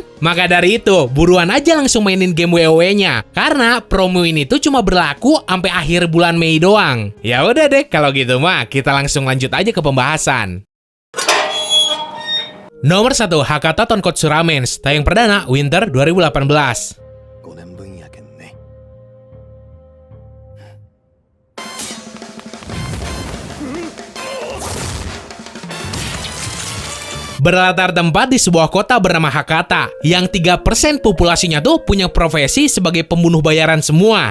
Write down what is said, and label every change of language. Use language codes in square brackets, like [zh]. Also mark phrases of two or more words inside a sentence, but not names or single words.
[id] Maka dari itu, buruan aja langsung mainin game WoW-nya karena promo ini tuh cuma berlaku sampai akhir bulan Mei doang. Ya udah deh, kalau gitu mah kita langsung lanjut aja ke pembahasan. Nomor 1, Hakata Tonkotsu Ramens, tayang perdana Winter 2018. [ja] 5 年分やけんね。 [id] Berlatar tempat di sebuah kota bernama Hakata, yang 3% populasinya tuh punya profesi sebagai pembunuh bayaran semua.